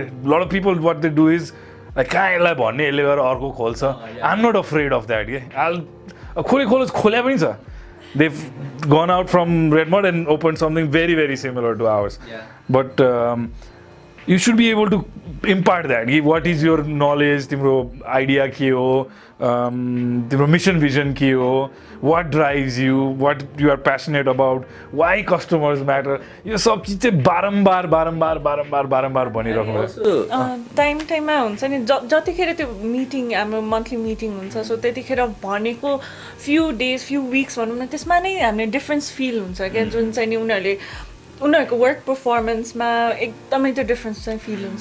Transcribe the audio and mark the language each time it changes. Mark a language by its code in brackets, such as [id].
[en] A lot of people what they do is like [ne] कहाँ यसलाई भन्ने यसले गरेर अर्को खोल्छ. [en] I'm not afraid of that. [ne] I'll खोले पनि छ. [en] They've gone out from RedMud and opened something very, very similar to ours. But you should be able to impart that. What is your knowledge, [ne] timro idea ke ho, [en] timro mission vision ke ho, what drives you, what you are passionate about, why customers matter. [ne] यो सब चिज चाहिँ बारम्बार भनिराख्नु टाइममा हुन्छ नि जतिखेर त्यो मिटिङ हाम्रो मन्थली मिटिङ हुन्छ सो त्यतिखेर भनेको फ्यु डेज फ्यु विक्स भनौँ न त्यसमा नै हामीले डिफ्रेन्स फिल हुन्छ क्या जुन चाहिँ नि उनीहरूको वर्क पर्फर्मेन्समा एकदमै त्यो डिफ्रेन्स चाहिँ फिल हुन्छ